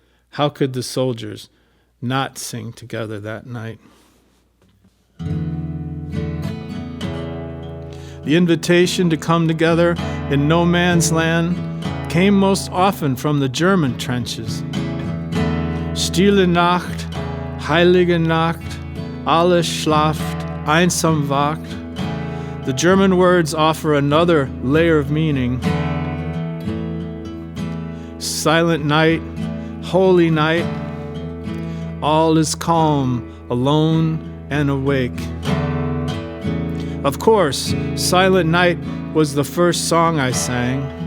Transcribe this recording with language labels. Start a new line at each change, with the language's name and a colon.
English: How could the soldiers not sing together that night? The invitation to come together in no man's land came most often from the German trenches.
German: Stille Nacht, heilige Nacht, alles schlaft, einsam wacht.
English: The German words offer another layer of meaning. Silent night, holy night, all is calm, alone and awake. Of course, Silent Night was the first song I sang.